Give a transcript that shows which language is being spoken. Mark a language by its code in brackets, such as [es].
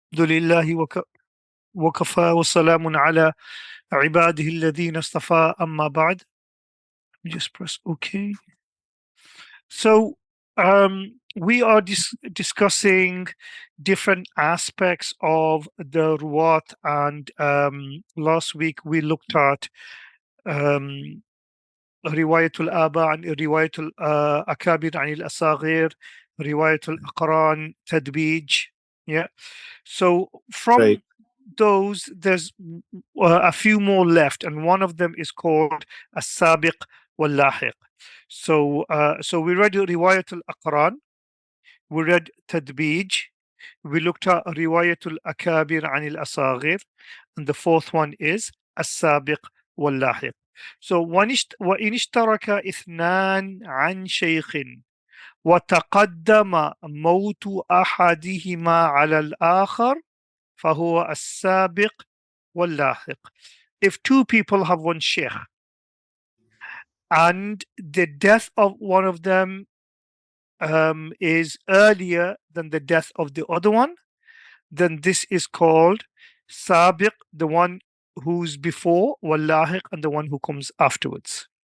[ar] لله وكفى وسلام على عباده الذين اصطفى أما بعد. [en] Just press OK. So we are discussing different aspects of the Ruwat, and last week we looked at [ar] رواية الآباء عن رواية الأكابر عن الأصاغر, رواية الأقران تدبيج. [en] Yeah. So from those, there's a few more left, and one of them is called السابق واللاحق. So we read رواية الأقران, we read تدبيج, we looked at رواية الأكابر عن الأصاغر, and the fourth one is السابق واللاحق. [ar] So وإن اشترك اثنان عن شيخ وتقدم موت أحدهما على الآخر فهو السابق واللاحق. [en] If two people have one sheikh and the death of one of them is earlier than the death of the other one, then this is called sabiq, the one who's before, wallahiq, and the one who comes afterwards.